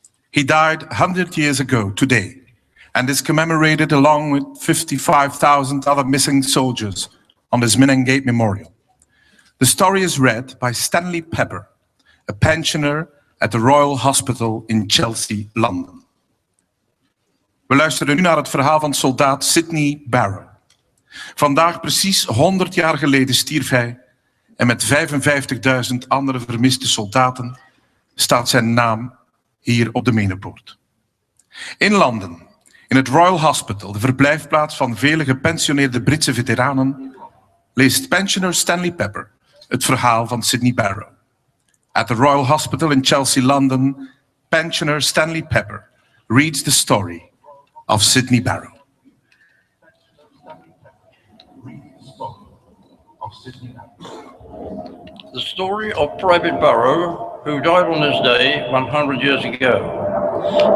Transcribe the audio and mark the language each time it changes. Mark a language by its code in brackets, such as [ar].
[en] He died 100 years ago today and is commemorated along with 55,000 other missing soldiers on this Minangate Memorial. The story is read by Stanley Pepper, a pensioner at the Royal Hospital in Chelsea, London. [nl] We luisteren nu naar het verhaal van soldaat Sidney Barrow. Vandaag precies 100 jaar geleden stierf hij en met 55.000 andere vermiste soldaten staat zijn naam hier op de menenbord. In Londen, in het Royal Hospital, de verblijfplaats van vele gepensioneerde Britse veteranen, leest pensioner Stanley Pepper het verhaal van Sidney Barrow. [en] At the Royal Hospital in Chelsea, London, pensioner Stanley Pepper reads the story of Sidney Barrow. The story of Private Barrow, who died on this day 100 years ago.